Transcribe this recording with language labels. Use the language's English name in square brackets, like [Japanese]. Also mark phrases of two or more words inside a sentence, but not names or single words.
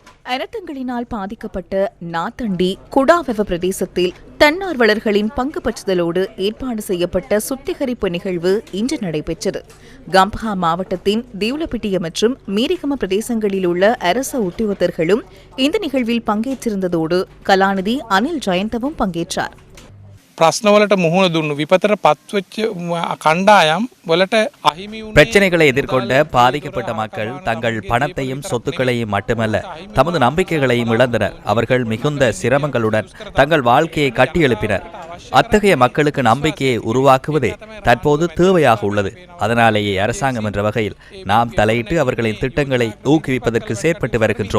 [Tamil] அனர்த்தங்களினால் பாதிக்கப்பட்ட நாத்தண்டி குடாவெவ பிரதேசத்தில் தன்னார்வலர்களின் பங்கு பற்றுதலோடு ஏற்பாடு செய்யப்பட்ட சுத்திகரிப்பு நிகழ்வு இன்று நடைபெற்றது. கம்பஹா மாவட்டத்தின் தீவுலப்பிட்டிய மற்றும் மீரிகம பிரதேசங்களில் உள்ள அரச உத்தியோகத்தர்களும் இந்த நிகழ்வில் பங்கேற்றிருந்ததோடு கலாநிதி அனில் ஜெயந்தவும் பங்கேற்றார். [Sinhala] பிரச்சனைவலට මුහුණ දුන්නු විපතට පත්වෙච්ච කණ්ඩායම් වලට අහිමි වුණේ [Tamil] பிரச்சனைகளை எதிர்கொண்ட பாதிக்கப்பட்ட மக்கள் தங்கள் பணத்தையும் சொத்துக்களையும் மட்டுமல்ல தமது நம்பிக்கைகளையும் இழந்தனர். அவர்கள் மிகுந்த சிரமங்களுடன் தங்கள் வாழ்க்கையை கட்டியெழுப்பினர். அத்தகைய மக்களுக்கு நம்பிக்கையை உருவாக்குவதே தற்போது தேவையாக உள்ளது. அதனாலேயே அரசாங்கம் என்ற வகையில் நாம் தலையிட்டு அவர்களின் திட்டங்களை ஊக்குவிப்பதற்கு செயற்பட்டு வருகின்றோம்.